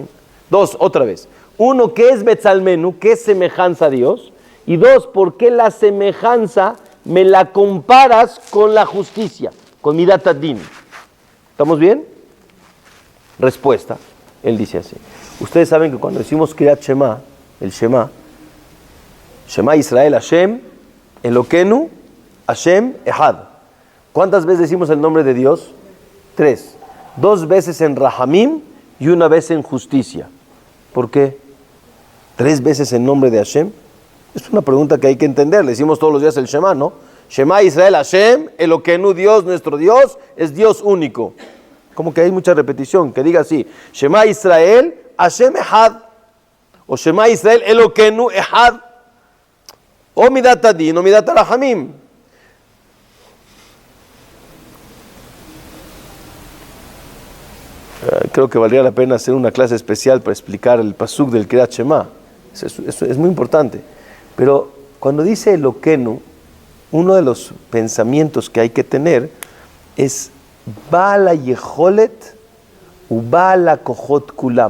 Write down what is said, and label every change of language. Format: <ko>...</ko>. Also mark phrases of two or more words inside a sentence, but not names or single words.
<es>Dos, otra vez. Uno, ¿qué es Betzalmenu? ¿Qué es semejanza a Dios? Y dos, ¿por qué la semejanza me la comparas con la justicia? Con</es> <he>מידת הדין.</he> <es>¿Estamos bien? Respuesta. Él dice así. Ustedes saben que cuando decimos</es> <he>קריאת שמע,</he> <es>el</es> <he>שמע ישראל השם אלוקינו השם אחד.</he> <es>¿Cuántas veces decimos el nombre de Dios? 3. 2 veces en Rahamim y 1 vez en justicia. ¿Por qué? 3 veces en nombre de Hashem. Es una pregunta que hay que entender. Le decimos todos los días el Shema, ¿no?</es> <he>שמע ישראל השם אלוקינו,</he> <es>Dios, nuestro Dios, es Dios único. Como que hay mucha repetición. Que diga así,</es> <he>שמע ישראל השם אחד. O שמע ישראל אלוקינו אחד. O מידת הדין o מידת הרחמים.</he> <es>Creo que valdría la pena hacer una clase especial para explicar el pasuk del</es> <he>קריאת שמע.</he> <es>Es muy importante. Pero cuando dice Elokenu, uno de los pensamientos que hay que tener es</es> <he>בעל יכולת ובעל כוחות כולם.</he>